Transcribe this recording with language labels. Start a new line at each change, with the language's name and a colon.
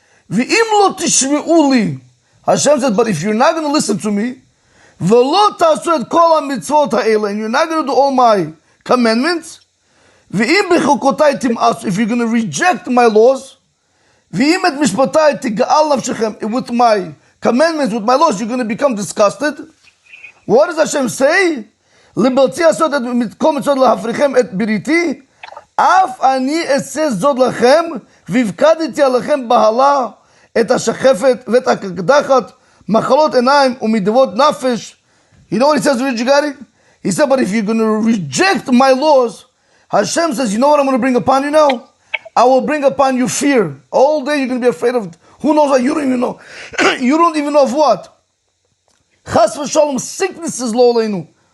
English: V'im lo tishme'u li. Hashem said, but if you're not going to listen to me, v'lo ta'asu et kol ha-mitzvot ha'ele, and you're not going to do all my commandments, v'im b'chukotai tim'asu, if you're going to reject my laws, v'im et mishpatai tiga'al nafshechem, with my commandments, with my laws, you're going to become disgusted. What does Hashem say?
Hebrew: לבלתי לעשות את כל מצוות להפריכם את בריתי, אף אני אעשה זאת לכם, והפקדתי עליכם בהלה, את השחפת ואת הקדחת, מחלות עיניים ומדבות נפש.
English: You know what he says to Rijigari? He said, but if you're going to reject my laws, Hashem says, you know what I'm going to bring upon you now? I will bring upon you fear. All day you're going to be afraid of, who knows what, you don't even know. You don't even know of what. Chas v'shalom, sicknesses, lo leinu.